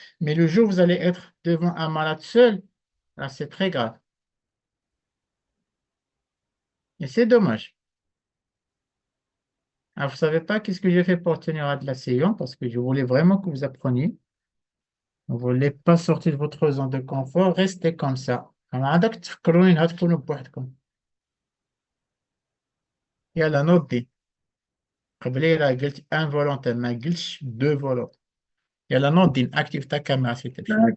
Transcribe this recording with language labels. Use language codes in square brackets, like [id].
[fr] Mais le jour où vous allez être devant un malade seul, là, c'est très grave. Et c'est dommage. Alors, vous ne savez pas qu'est-ce que j'ai fait pour tenir à de la séance, parce que je voulais vraiment que vous appreniez. Vous ne voulez pas sortir de votre zone de confort, restez comme ça. [ar] Alors, عندك تفكروا إنها تكونوا بوحدكم. يلا نوضي. قبليها قلت [fr] un volontaire, [ar] ما قلتش [fr] deux volontaires. [ar] يلا نوضي [fr] active ta caméra s'il te plaît.